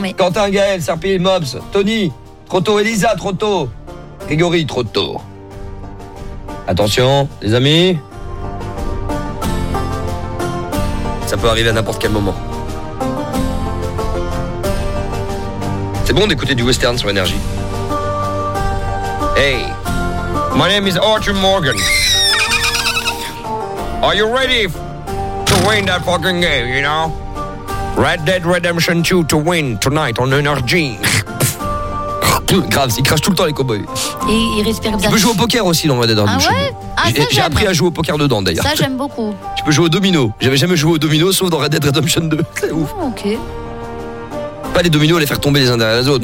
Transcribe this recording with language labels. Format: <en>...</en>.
<fr>Quentin, Gaël, Serpil, Mobs, Tony trop tôt, Elisa trop tôt, Grégory trop tôt. Attention, les amis. Ça peut arriver à n'importe quel moment. C'est bon d'écouter du western sur NRJ.</fr> <en>Hey, my name is Arthur Morgan. Are you ready to win that fucking game, you know? Red Dead Redemption 2 to win tonight on NRJ.</en> <fr>Grave, ils crachent tout le temps les cowboys. Et ils respirent bien. Tu peux jouer au poker aussi dans Red Dead Redemption. Ah ouais? J'ai appris à jouer au poker dedans d'ailleurs. Ça, j'aime beaucoup. Tu peux jouer au domino. J'avais jamais joué au domino sauf dans Red Dead Redemption 2. C'est ouf. Ok. Pas les dominos, les faire tomber les uns derrière les autres.</fr>